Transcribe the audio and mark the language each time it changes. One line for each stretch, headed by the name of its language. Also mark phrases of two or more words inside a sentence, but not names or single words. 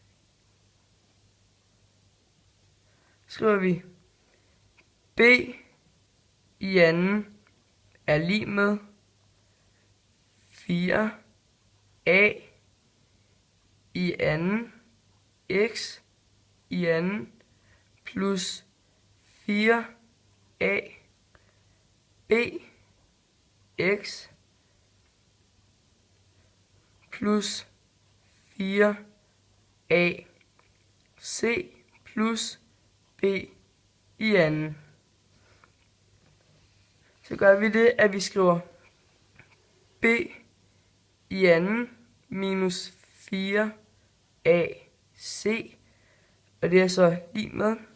Danish: Skriver vi b i anden er lig med 4a i anden x i anden plus 4a b x plus 4a c plus b i anden. Så gør vi det, at vi skriver b i anden minus 4ac, og det er så lig med